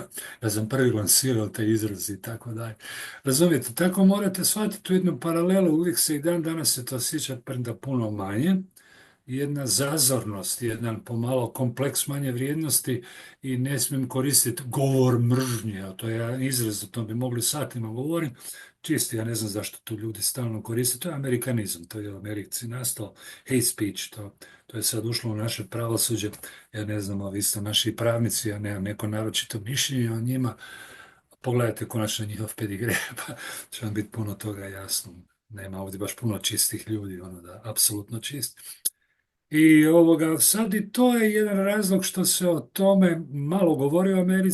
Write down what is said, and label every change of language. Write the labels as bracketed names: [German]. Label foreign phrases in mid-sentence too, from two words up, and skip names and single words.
[Croatian] Ja sam prvi lansirao te izrazi i tako dalje. Razumijete, tako morate shvatiti tu jednu paralelu, uvijek se i dan danas se to osjeća premda puno manje, jedna zazornost, jedan pomalo kompleks manje vrijednosti i ne smijem koristiti govor mržnje, a to je jedan izraz, o tom bi mogli satima govoriti, čisti, ja ne znam zašto to ljudi stalno koriste, to je amerikanizam, to je u Americi nastao, [English] hate speech, [Croatian] to je sad ušlo u naše pravosuđe, ja ne znam, vi ste naši pravnici, ja nemam neko naročito mišljenje o njima, pogledajte konačno njihov pedigre, pa će vam biti puno toga jasno. Nema ovdje baš puno čistih ljudi, ono da, apsolutno čist. I sad i to je jedan razlog što se o tome malo govori u Americi.